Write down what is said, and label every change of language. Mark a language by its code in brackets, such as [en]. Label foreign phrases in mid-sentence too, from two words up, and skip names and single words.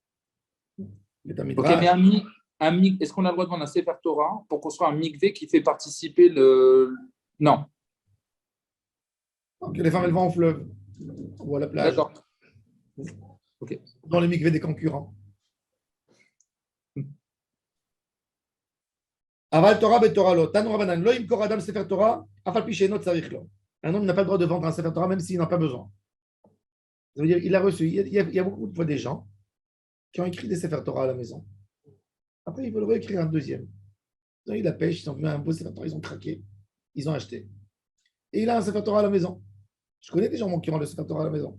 [fr] Ok, mais est-ce qu'on a le droit de vendre un [he] ספר תורה [fr] pour construire un mikvé qui fait participer le. Non. Donc, les femmes, elles vont au fleuve ou à la plage. D'accord. Ok. Dans les mikvés des concurrents. [he] אבל תורה בית תורה לא. תנו רבנן לא ימכור אדם ספר תורה אף על פי שאינו צריך לו. [fr] Un homme n'a pas le droit de vendre un [he] ספר תורה [fr] même s'il n'en a pas besoin. Ça veut dire il a reçu. Il y a beaucoup de fois des gens qui ont écrit des [he] ספר תורה [fr] à la maison. Après, ils veulent réécrire un deuxième. Donc, ils la pêchent, ils ont mis un beau [he] ספר תורה, [fr] ils ont craqué, ils ont acheté. Et il a un [he] ספר תורה [fr] à la maison. Je connais des gens qui ont le [he] ספר תורה [fr] à la maison.